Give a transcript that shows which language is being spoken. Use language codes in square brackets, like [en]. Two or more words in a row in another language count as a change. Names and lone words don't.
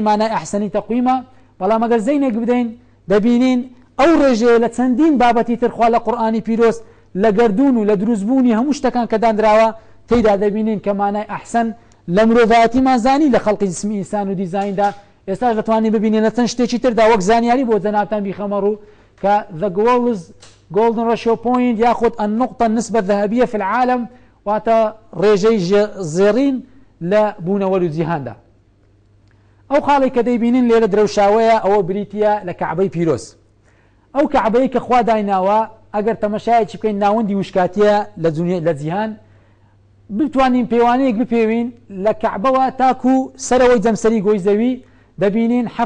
[ckb] مانای ئەحسەنی تەقویمە بەڵام ئەگەر زەینێک بدەین دەبینین ئەو ڕێژەیە لە چەندین بابەتی ترخوا لە قورئانی پیرۆز لە گەردون و لە دروستبوونی هەموو شتەکان کە دانراوە تێیدا دەبینین کە مانای ئەحسەن لە مرۆڤایەتیمان زانی لە خەڵقی جسمی ئینسان و دیزایندا ئێستاش دەتوانین ببینین لە چەند شتێکی تردا وەک زانیاری بۆ جەنابتان بیخەمە ڕوو کە [en] the golden ratio point [ckb] یاخود [ar] النقطة النسبة الذهبية في العالم [ckb] واتە ڕێژەی زێڕین لە بوونەوەر و جیهاندا ئەو خاڵی کە دەیبینین لێرە درەوشاوەیە ئەوە بریتە لە کەعبەی پیرۆز ئەو کەعبەیە کە خوا دایناوە ئەگەر تەمەشایەکی بکەین ناوەندی وشکاتیە لە جیهان بتوانین پەیوانەیەک بپێوین لە کەعبەوە تاکو سەرەوەی جەمسەری گۆی زەوی دەبینین